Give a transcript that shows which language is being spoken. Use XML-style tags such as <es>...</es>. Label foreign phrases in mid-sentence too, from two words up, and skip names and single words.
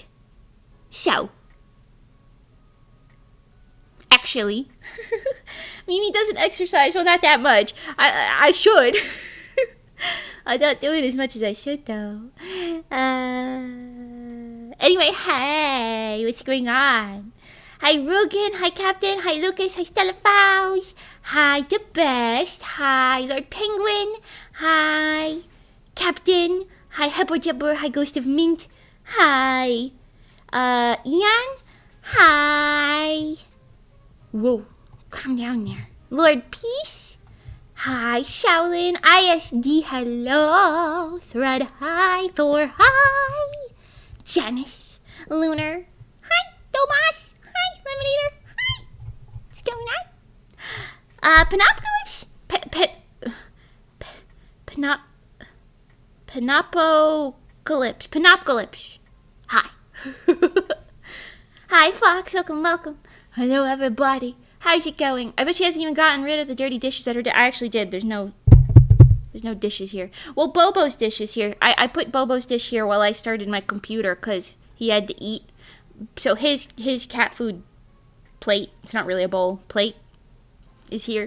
<en>So. Actually. Mimi doesn't exercise. Well, not that much. I should. I don't do it as much as I should, though. Anyway, hey, what's going on? Hi, Rugen. Hi, Captain. Hi, Lucas. Hi, Stella Faust. Hi, The Best. Hi, Lord Penguin. Hi, Captain. Hi, Hebbo Jabber. Hi, Ghost of Mint. Hi, Ian. Hi. Whoa, calm down there. Lord Peace. Hi, Shaolin, ISD, hello, Thread, hi, Thor, hi, Janice, Lunar, hi, Domas, hi, Lemonator, hi, what's going on? Panopcalypse, Panopcalypse, hi. Hi, Fox, welcome. Hello, everybody. How's it going? I bet she hasn't even gotten rid of the dirty dishes at her I actually did. There's no dishes here. Well, Bobo's dish is here. I put Bobo's dish here while I started my computer because he had to eat. So his cat food plate, it's not really a bowl, plate, is here.</en>